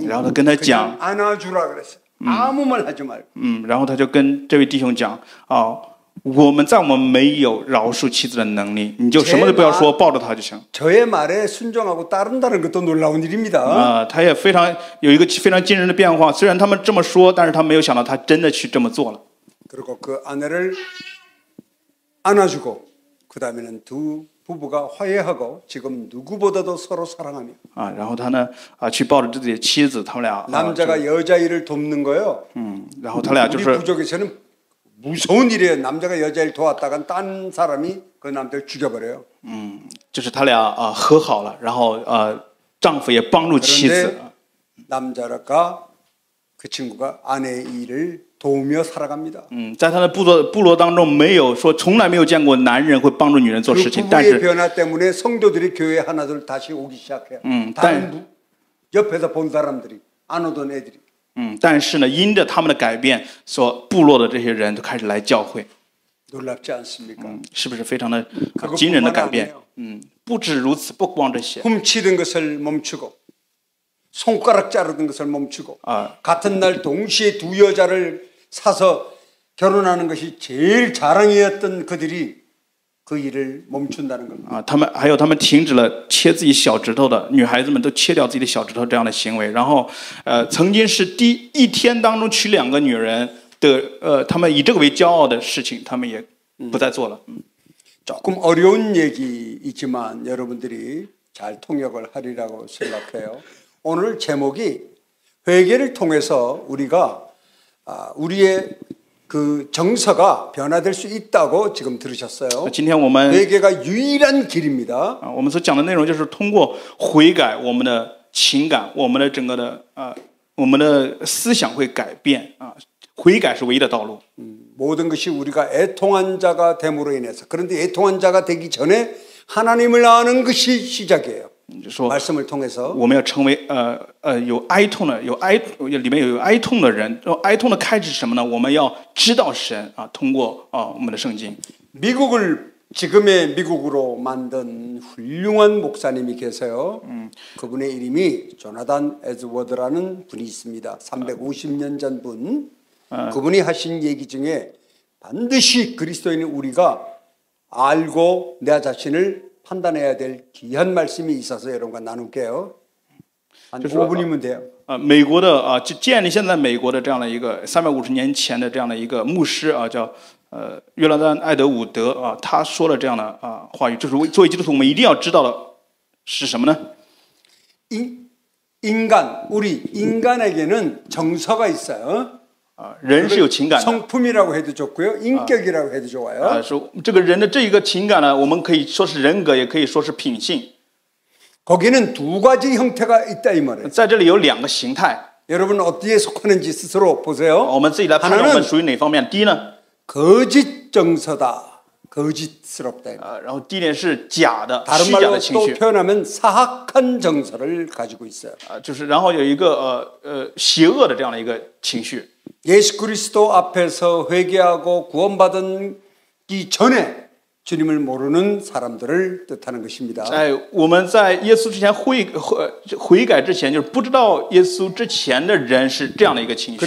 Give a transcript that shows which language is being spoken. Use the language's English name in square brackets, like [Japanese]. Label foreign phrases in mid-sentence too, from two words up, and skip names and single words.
[Chinese] 然后他跟他 [Korean] 그냥 [Chinese] 讲， [Korean] 안아주라 그랬어요. 아무 말 하지 말고. [Chinese] 然后他就跟这位弟兄讲我们没有饶恕妻子的能力，你就什么都不要说，抱着他就行。 [Korean] 저의 말에 순종하고 따른다는 것도 놀라운 일입니다. [Chinese] 他也有一个非常惊人的变化，虽然他们这么说，但是他没有想到他真的去这么做了。 [Korean] 그리고 그 아내를 안아주고 그 다음에는 두 부부가 화해하고 지금 누구보다도 서로 사랑하며 [Chinese] 然后他呢去抱着自己的妻子，他们俩 [Korean] 남자가 여자 일을 돕는 거예요. [Chinese] 然后他俩就 [Korean] 우리 [Chinese] 是 [Korean] 부족에서는 무서운 일이에요. 남자가 여자 일 도왔다간 딴 사람이 그 남자를 죽여버려요. [Chinese] 就是他俩和好了，然后丈夫也帮助妻子。 [Korean] 그런데 남자가 그 친구가 아내의 일을 도우며 살아갑니다. [Chinese] 在他的部落当中，没有说从来没有见过男人会帮助女人做 [Korean] 그 [Chinese] 事情，但 [Korean] 부부의 [Chinese] 是 [Korean] 변화 때문에 성도들이 교회 하나둘 다시 오기 시작해요. 다른 옆에서 본 사람들이 안 오던 애들이. [Chinese] 但是呢，因着他们的改变，部落的这些人都开始来教会， [Korean] 놀랍지 않습니까? [Chinese] 是不是非常的惊人的改变？不止如此，不光这些， [Korean] 훔치던 것을 멈추고 손가락 자르던 것을 멈추고 같은 날 동시에 두 여자를 사서 결혼하는 것이 제일 자랑이었던 그들이 그 일을 멈춘다는 겁니다. [Chinese] 他们停止了切自己小指头的女孩子们都切掉自己的小指头这样的行为，然后曾经是一天当中娶2个女人的他们以这个为骄傲的事情，他们也不再做了。 [Korean] 조금 어려운 얘기이지만 여러분들이 잘 통역을 하리라고 생각해요. 오늘 제목이 회개를 통해서 우리가 우리의 그 정서가 변화될 수 있다고 지금 들으셨어요. [Chinese] 今天我们 [Korean] 회개가 유일한 길입니다. [Chinese] 我们所讲的内容就是通过悔改，我们的情感，我们的整个的我们的思想会改变啊。悔改是唯一的道路。 [Korean] 모든 것이 우리가 애통한 자가 됨으로 인해서 그런데 애통한 자가 되기 전에 하나님을 아는 것이 시작이에요. [Chinese] 就说 [Korean] 말씀을 통해서 [Chinese] 我们要成为有哀痛的，里面有哀痛的人。哀痛的开始是什么呢？我们要知道神啊，通过我们的圣经。 [Korean] 미국을 지금의 미국으로 만든 훌륭한 목사님이 계세요. 그분의 이름이 조나단 에즈워드라는 분이 있습니다. 350년 전 분. 그분이 하신 얘기 중에 반드시 그리스도인인 우리가 알고 내 자신을 판단해야 될 귀한 말씀이 있어서 여러분과 나눌게요. 한 5분이면 돼요. [Chinese] 美国的建立现在美国的这样的一个350年前的这样的一个牧师叫约拿丹·艾德伍德他说了这样的话语，就是作为基督徒我们一定要知道的是什么呢？ [Korean] 우리 인간에게는 정서가 있어요. [Chinese] 人是有情感的， [Korean] 성품이라고 해도 좋고요, 인격이라고 해도 좋아요. [Chinese] 说这个人的这一个情感呢，我们可以说是人格，也可以说是品性。 [Korean] 거기는 두 가지 형태가 있다 이 말이에요. [Chinese] 在这里有两个形态， [Korean] 여러분 어디에 속하는지 스스로 보세요. [Chinese] 我们自己来判断我们属于哪方面。第一呢， [Korean] 거짓 정서다, 거짓스럽다. [Chinese] 然后第一点是假的、 [Korean] 다른 [Chinese] 虚假 [Korean] 말로 [Chinese] 的情 [Korean] 또 [Chinese] 绪， [Korean] 표현하면 사악한 정서를 가지고 있어요. [Chinese] 就是然后有一个邪恶的这样的一个情绪。 [Korean] 예수 그리스도 앞에서 회개하고 구원받은 기 전에 주님을 모르는 사람들을 뜻하는 것입니다. [Chinese] 我们在耶稣之前悔改之前，就是不知道耶稣之前的人是这样的一个情绪。